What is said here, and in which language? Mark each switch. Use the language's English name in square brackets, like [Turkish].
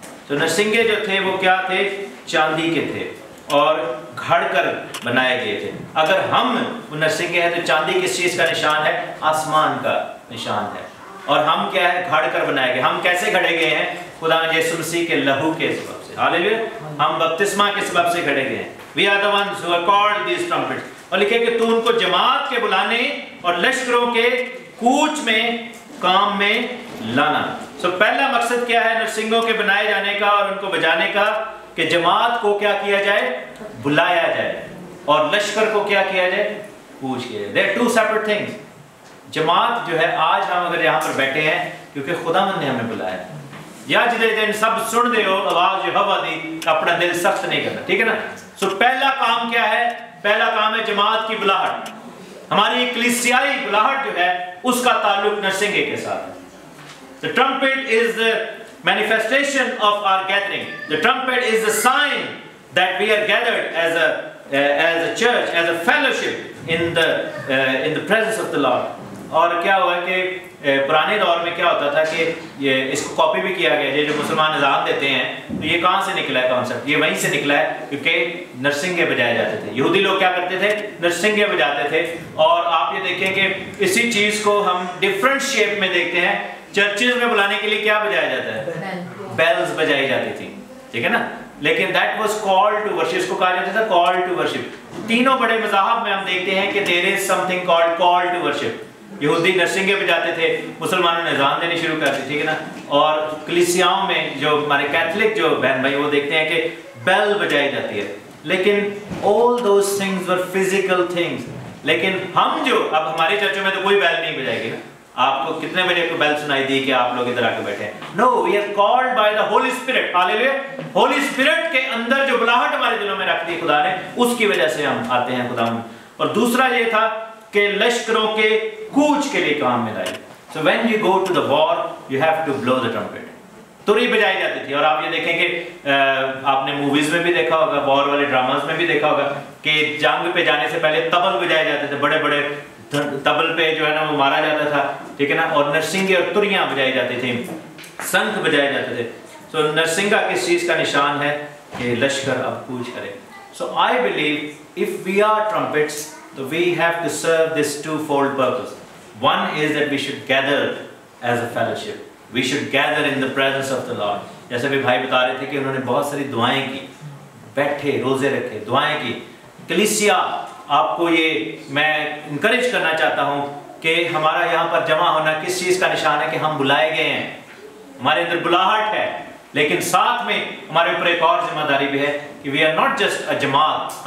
[Urdu] تو نرسنگے جو تھے وہ کیا تھے, چاندی کے تھے اور گھڑ کر بنائے گئے تھے. اگر ہم نرسنگے ہیں تو چاندی کس چیز کا نشان ہے, آسمان کا نشان ہے. اور ہم کیا ہے, گھڑ کر بنائے گئے. ہم کیسے گھڑے گئے ہیں, خدا یسوع مسیح کے لہو کے سبب سے. ہاللیلویا. ہم بپتسمہ کے سبب سے گھڑے گئے ہیں. [English] We are the ones who are called these trumpets. [Urdu] اور لکھے کہ تو ان کو جماعت کے بلانے اور لشکروں کے کوچ میں کام میں لانا. سو پہلا مقصد کیا ہے نرسنگوں کے بنائے جانے کا اور ان کو بجانے کا, کہ جماعت کو کیا کیا جائے, بلایا جائے, اور لشکر کو کیا کیا جائے, کوچ کیا جائے. [English] They are two separate things. [Urdu] جماعت جو ہے آج ہم اگر یہاں پر بیٹھے ہیں کیونکہ خداوند نے ہمیں بلایا. [Punjabi] یا جدے دن سب سن دے ہو آواز جو ہوا دی, اپنا دل سخت نہیں کرنا. ٹھیک ہے نا. [Urdu] سو پہلا کام کیا ہے, پہلا کام ہے جماعت کی بلاہٹ. ہماری کلیسیائی بلاہٹ جو ہے اس کا تعلق نرسنگے کے ساتھ ہے. [English] The trumpet is the manifestation of our gathering. The trumpet is the sign that we are gathered as a as a church, as a fellowship in the presence of the Lord. [Urdu] اور کیا ہوا کہ پرانے دور میں کیا ہوتا تھا کہ یہ اس کو کاپی بھی کیا گیا ہے، جو مسلمان اذان دیتے ہیں تو یہ کہاں سے نکلا ہے کانسیپٹ؟ یہ وہیں سے نکلا ہے کیونکہ نرسنگے بجائے جاتے تھے. یہودی لوگ کیا کرتے تھے؟ نرسنگے بجاتے تھے. اور آپ یہ دیکھیں کہ اسی چیز کو ہم ڈفرینٹ شیپ میں دیکھتے ہیں. چرچز میں بلانے کے لیے کیا بجایا جاتا ہے؟ بیلز بجائی جاتی تھی، ٹھیک ہے نا. لیکن [English] that was call to worship, [Urdu] اس کو کہا جاتا تھا [English] Call to worship. [Urdu] تینوں بڑے مذاہب میں ہم دیکھتے ہیں کہ [English] There is something called call to worship. [Urdu] یہودی نرسنگے بجاتے تھے، مسلمانوں نے اذان دینی شروع کر دی، ٹھیک ہے نا. اور کلیسیاؤں میں جو ہمارے کیتھولک جو بہن بھائی وہ دیکھتے ہیں کہ بیل بجائی جاتی ہے. [English] لیکن all those things were physical things. [Urdu] لیکن ہم جو اب ہمارے چرچوں میں تو کوئی بیل نہیں بجائے گی نا. آپ کو کتنے بجے کو بیل سنائی دی کہ آپ لوگ ادھر آ کے بیٹھے ہیں؟ [English] No, we are called by the holy spirit. [Urdu] ہاللیلویا. Holi spirit کے اندر جو بلاہٹ ہمارے دلوں میں رکھ دی خدا نے، اس کی وجہ سے ہم آتے ہیں خدا میں. اور دوسرا یہ تھا کہ لشکروں کے کوچ کے لیے کام میں لائی. [English] So when you go to the war, you have to blow the trumpet. [Urdu] تری بجائی جاتی تھی. اور آپ یہ دیکھیں کہ آپ نے موویز میں بھی دیکھا ہوگا، وار والے ڈراماز میں بھی دیکھا ہوگا کہ جنگ پہ جانے سے پہلے تبل بجائے جاتے تھے. بڑے بڑے تبل پہ جو ہے نا وہ مارا جاتا تھا، ٹھیک ہے نا. اور نرسنگے اور تریاں بجائی جاتی تھیں، سنکھ بجائے جاتے تھے. سو نرسنگا کس چیز کا نشان ہے؟ کہ لشکر اب کوچ کرے. سو [English] I believe if we are trumpets, so we have to serve this twofold purpose. One is that we should gather as a fellowship. We should gather in the presence of the Lord. [Urdu] جیسے بھی بھائی بتا رہے تھے کہ انہوں نے بہت ساری دعائیں کی، بیٹھے روزے رکھے، دعائیں کی. کلیسیا آپ کو یہ میں انکریج کرنا چاہتا ہوں کہ ہمارا یہاں پر جمع ہونا کس چیز کا نشان ہے؟ کہ ہم بلائے گئے ہیں، ہمارے اندر بلاہٹ ہے. لیکن ساتھ میں ہمارے اوپر ایک اور ذمہ داری بھی ہے کہ [English] we are not just a [Urdu] جماعت.